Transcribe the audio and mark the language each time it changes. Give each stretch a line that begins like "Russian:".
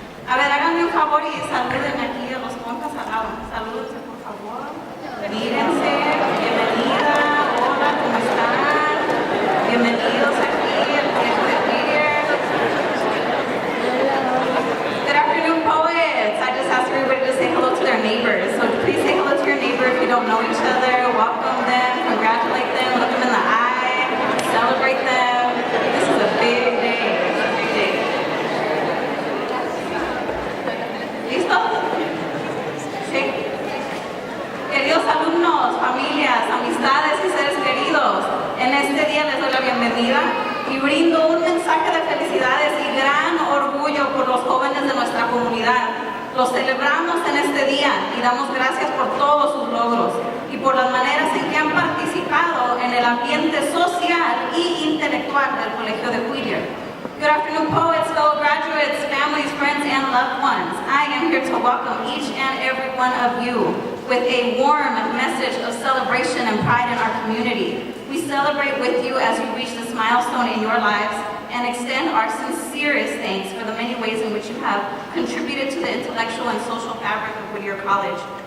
Spanish: A ver, háganme un favor y saluden aquí a los compas al lado. Salúdense, por favor. Mírense. Bienvenida. Hola, ¿cómo están? Bienvenidos aquí al tiempo de Whittier.
English: Good afternoon, poets. I just asked everybody to say hello to their neighbors. So please say hello to your neighbor if you don't know each other. Welcome them, congratulate them, look them in the eye, celebrate them. This is a big day. It's a big day.
Spanish: ¿Listos? Sí. Queridos alumnos, familias, amistades y seres queridos, en este día les doy la bienvenida y brindo un mensaje de felicidades y gran orgullo por los jóvenes de nuestra comunidad. Los celebramos en este día y damos gracias por todos sus logros y por las maneras en que han participado en el ambiente social y intelectual del Colegio de Whittier.
English: Good afternoon, poets, fellow graduates, families, friends, and loved ones. I am here to welcome each and every one of you with a warm message of celebration and pride in our community. We celebrate with you as you reach this milestone in your lives and extend our sincerest thanks for the many ways in which you have contributed to the intellectual and social fabric of Whittier College.